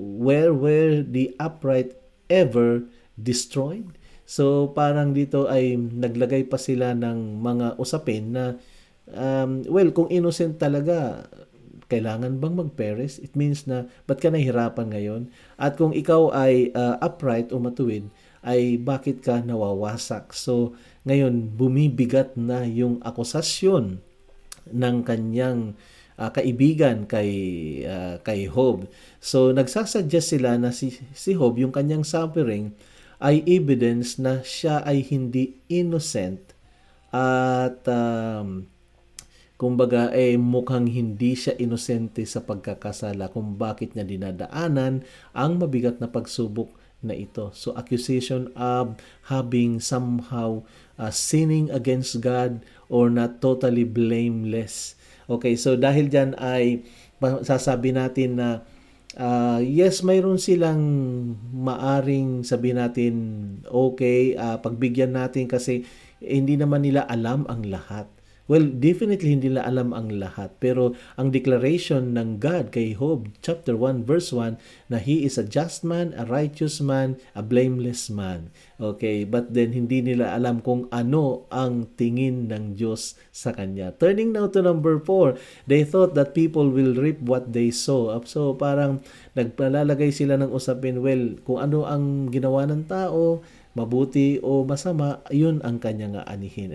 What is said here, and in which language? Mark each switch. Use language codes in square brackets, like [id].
[en] where were the upright ever destroyed? [tl] So parang dito ay naglagay pa sila ng mga usapin na well, kung innocent talaga, kailangan bang mag-perish? [en] It means [tl] na, ba't ka nahihirapan ngayon? At kung ikaw ay upright o matuwid, ay bakit ka nawawasak? So, ngayon, bumibigat na yung akusasyon ng kanyang kaibigan kay Job. So, nagsasuggest sila na si Job, yung kanyang suffering, ay evidence na siya ay hindi innocent at kumbaga mukhang hindi siya inosente sa pagkakasala kung bakit niya dinadaanan ang mabigat na pagsubok na ito. [en] So accusation of having somehow sinning against God or not totally blameless. [tl] Okay, so dahil dyan ay sasabi natin na yes, mayroon silang maaring sabihin natin okay, pagbigyan natin kasi hindi naman nila alam ang lahat. Well, definitely hindi nila alam ang lahat. Pero ang declaration ng God kay Job, chapter 1, verse 1, na [en] He is a just man, a righteous man, a blameless man. [tl] Okay, but then hindi nila alam kung ano ang tingin ng Diyos sa Kanya. [en] Turning now to number 4, they thought that people will reap what they sow. [tl] So parang nagpalalagay sila ng usapin, well, kung ano ang ginawa ng tao, mabuti o masama, yun ang kanyang aanihin.